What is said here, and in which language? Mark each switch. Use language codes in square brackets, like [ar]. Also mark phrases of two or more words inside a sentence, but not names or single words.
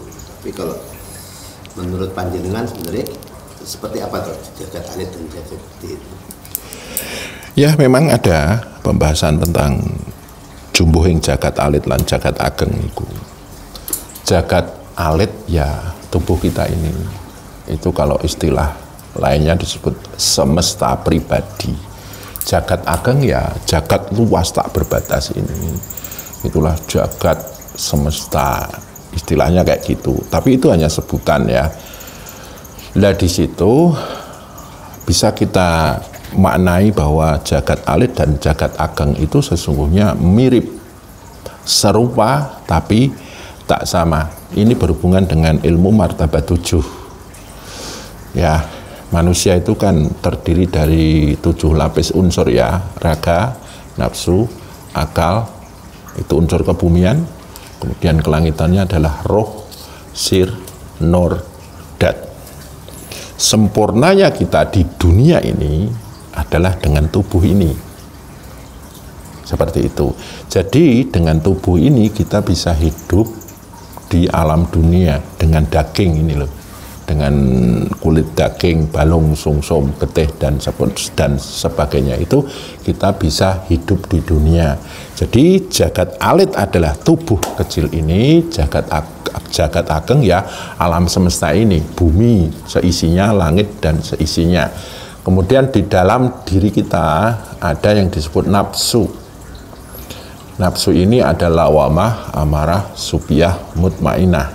[id] Tapi kalau menurut panjenengan sebenarnya seperti apa tuh jagat alit dan jagat gede itu? Ya, memang ada pembahasan tentang [jv] jumbuhing jagat alit lan jagat ageng [id] itu. Jagat alit ya tubuh kita ini. Itu kalau istilah lainnya disebut semesta pribadi. Jagat ageng ya jagat luas tak berbatas ini. Itulah jagat semesta, istilahnya kayak gitu. Tapi itu hanya sebutan ya. Lah di situ bisa kita maknai bahwa jagat alit dan jagat ageng itu sesungguhnya mirip, serupa tapi tak sama. Ini berhubungan dengan ilmu martabat 7. Ya, manusia itu kan terdiri dari 7 lapis unsur ya, raga, nafsu, akal, itu unsur kebumian, kemudian kelangitannya adalah roh, sir, nur, dat. Sempurnanya kita di dunia ini adalah dengan tubuh ini. Seperti itu. Jadi dengan tubuh ini kita bisa hidup di alam dunia dengan daging ini loh. Dengan kulit daging, [jv] balung, sungsum, getih [id] dan sebagainya itu kita bisa hidup di dunia. Jadi jagat alit adalah tubuh kecil ini, jagat ageng ya alam semesta ini, bumi seisinya, langit dan seisinya. Kemudian di dalam diri kita ada yang disebut nafsu. Nafsu ini adalah lawamah, amarah, supiyah, mutmainah.